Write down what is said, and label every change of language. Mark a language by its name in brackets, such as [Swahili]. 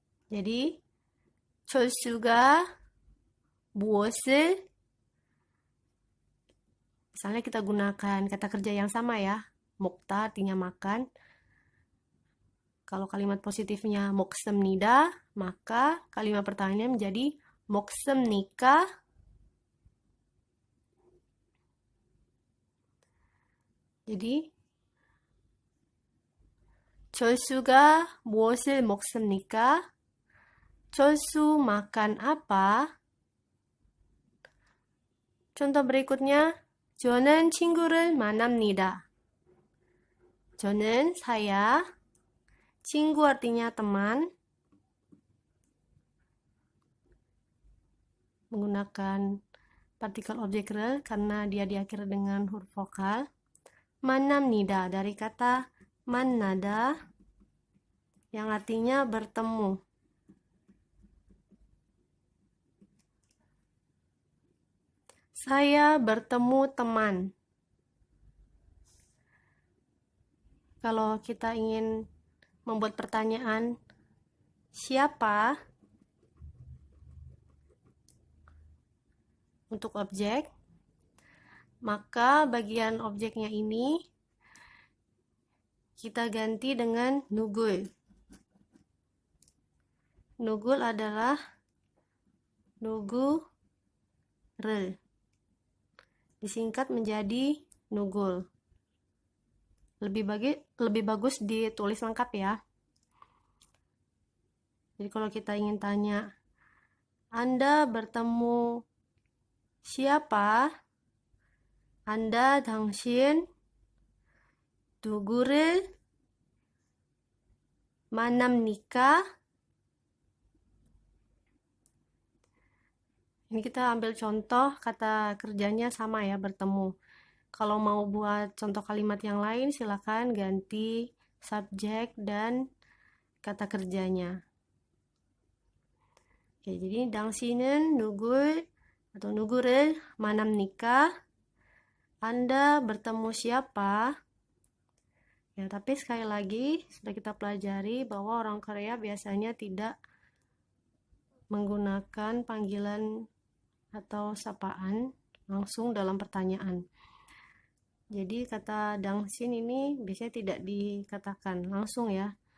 [Indonesian] Jadi [Korean] 철수가 무엇을, [Indonesian] misalnya kita gunakan kata kerja yang sama ya, 먹다 artinya makan. Kalau kalimat positifnya 먹습니다, maka kalimat pertanyaannya menjadi 먹습니까? Jadi [Korean] 철수가 무엇을 먹습니까? [Indonesian] 철수 makan apa? Contoh berikutnya, [Korean] 저는 친구를 만납니다. [Indonesian] 저는 saya, 친구 artinya teman, menggunakan partikel objek rel karena dia diakhiri dengan huruf vokal. 만납니다 dari kata 만나다 yang artinya bertemu. Saya bertemu teman. Kalau kita ingin membuat pertanyaan siapa untuk objek, maka bagian objeknya ini kita ganti dengan 누굴. 누굴 adalah 누구를. Disingkat menjadi 누굴. Lebih bagus ditulis lengkap ya. Jadi kalau kita ingin tanya, Anda bertemu siapa? Anda [Korean] 당신 누구를 만납니까? [Indonesian] Ini kita ambil contoh kata kerjanya sama ya, bertemu. Kalau mau buat contoh kalimat yang lain, silakan ganti subjek dan kata kerjanya. Oke, jadi [Korean] 당신은 누구를 만납니까? [Indonesian] Anda bertemu siapa? Ya, tapi sekali lagi sudah kita pelajari bahwa orang Korea biasanya tidak menggunakan panggilan atau sapaan langsung dalam pertanyaan. Jadi kata 당신 ini biasanya tidak dikatakan langsung ya.